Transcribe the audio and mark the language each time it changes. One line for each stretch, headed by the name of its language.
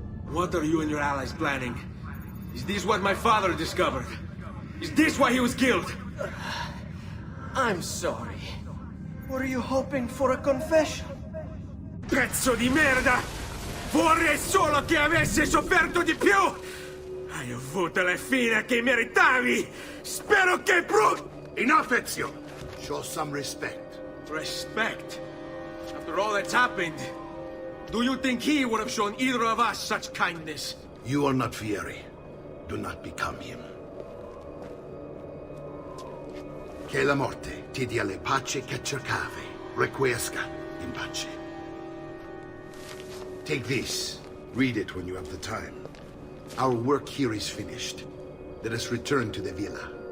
English: What are you and your allies planning? Is this what my father discovered? Is this why he was killed? I'm sorry. Were you hoping for a confession?
Italian: Pezzo di merda! Vorrei solo che avessi sofferto di più! Hai avuto la fine che meritavi! Spero che
English: Enough, Ezio! Show some respect. Respect? After all that's happened, do you think he would have shown either of us such kindness? You are not Vieri. Do not become him.
Italian: Che la morte ti dia le pace che cercavi.
Latin: Requiescat in pace.
English: Take this. Read it when you have the time. Our work here is finished. Let us return to the villa.